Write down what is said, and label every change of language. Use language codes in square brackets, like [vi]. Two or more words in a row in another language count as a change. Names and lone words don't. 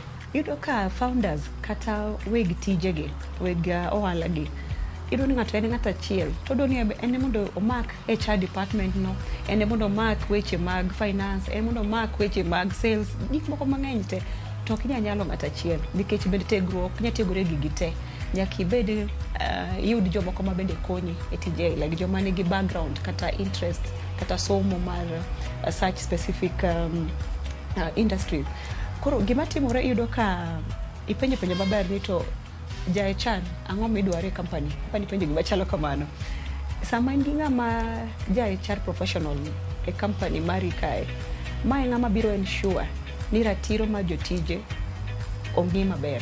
[luo] Yudo ka founders kata weg tijegi, weg ohala gi, yudo ni ng'ato en ng'ato achiel to doni en mondo omak [en] HR department [luo] no, en mondo omak weche mag finance, en mondo omak weche mag sales, gik moko mang'eny te. To ok nyalo ng'ato achiel nikech bende tiegruok nyatiegore gigi te. Nyaki bed yud jomoko ma bende konyi e tije, like joma nigi background kata interest kata somo mar [en] such specific industry. [luo] Koro gima timore yudo ka ipenjo maber ni to ja HR ang'o midware company penjo gima chalo kamano. Sama in gi ng'ama ja [en] HR professional [luo] e company mari kae, ma ng'ama biro ensure ni ratiro ma jotije ong'i maber.